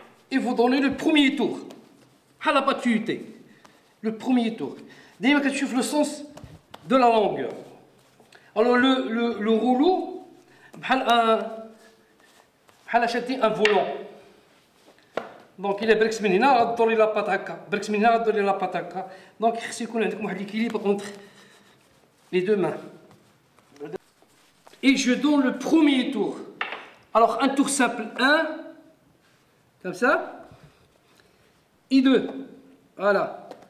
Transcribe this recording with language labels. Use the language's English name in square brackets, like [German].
[French] Et vous donnez le premier tour. À la pâte feuilletée. Le premier tour. D'ailleurs, quand tu fais le sens de la longueur. Alors, le rouleau, [Arabic] بحال شادين [French] un volant. Donc, il est [Arabic] بركس من هنا غدوري لا بات هكا، بركس من هنا غدوري لا بات هكا. [French] Donc, [Arabic] خص يكون عندكم واحد [French] l'équilibre entre les deux mains. Et je donne le premier tour. Alors, un tour simple, 1, comme ça, et 2. Voilà.